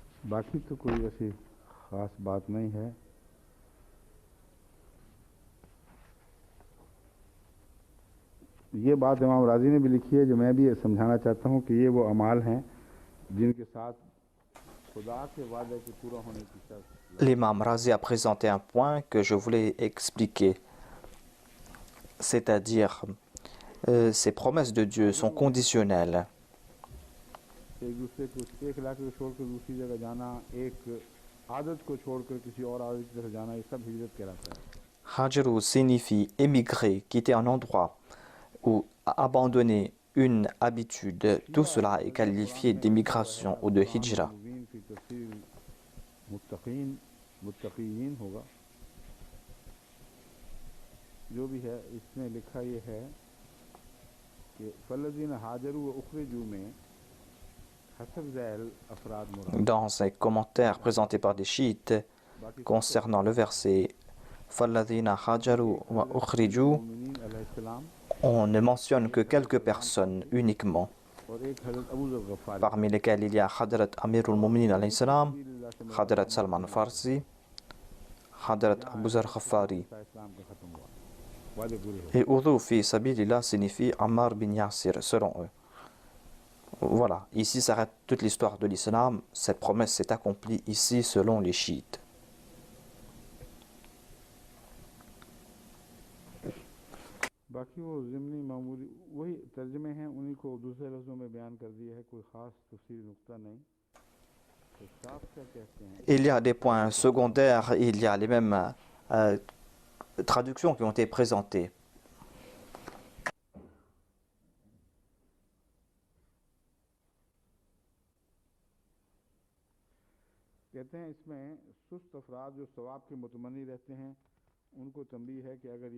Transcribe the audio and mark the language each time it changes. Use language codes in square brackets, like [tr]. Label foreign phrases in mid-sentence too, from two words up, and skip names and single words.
[ur] باقی تو کوئی ایسی خاص بات نہیں ہے۔ یہ بات امام رازی نے بھی لکھی ہے جو میں بھی سمجھانا چاہتا ہوں کہ یہ وہ اعمال ہیں جن کے ساتھ خدا کے وعدے کے پورا ہونے کی شرط. [fr] L'imam Razi a présenté un point que je voulais expliquer, c'est-à-dire ces promesses de Dieu sont conditionnelles. [ur] ایک دوسرے کو ایک علاقے کو چھوڑ کر دوسری جگہ جانا، ایک عادت کو چھوڑ کر کسی اور عادت کی طرف جانا، یہ سب ہجرت کہلاتا ہے. [fr] Hajaru signifie émigrer, quitter un endroit ou abandonner une habitude. Tout cela est qualifié d'émigration ou de hijra. [ur] متقین ہوگا جو بھی ہے اس میں لکھا یہ ہے کہ [ar] فالذين هاجروا و أخرجوا [ur] میں حسب ذیل افراد مراد. [fr] Dans un commentaire présenté par des chiites concernant le verset [ar] فالذين هاجروا و أخرجوا, [fr] on ne mentionne que quelques personnes uniquement, parmi lesquelles il y a Hadrat Amirul Muminin [ar] عليه السلام, [fr] Hadrat Salman Farsi, Hadrat Abu Zar Khafari. Et [ar] أوذوا في سبيل الله [fr] signifie Ammar bin Yasir, selon eux. Voilà, ici s'arrête toute l'histoire de l'islam. Cette promesse s'est accomplie ici selon les chiites. [ur] باقی وہ ضمنی معمولی وہی ترجمے ہیں، انہی کو دوسرے لفظوں میں بیان کر دیا ہے، کوئی خاص تفصیلی نکتہ نہیں. تو صاف کیا کہتے ہیں, [fr] Il y a des points secondaires, il y a les mêmes traductions qui ont été présentées. [ur] کہتے ہیں اس میں سست افراد جو ثواب کے متمنی رہتے ہیں ان کو تنبیہ ہے کہ اگر یہ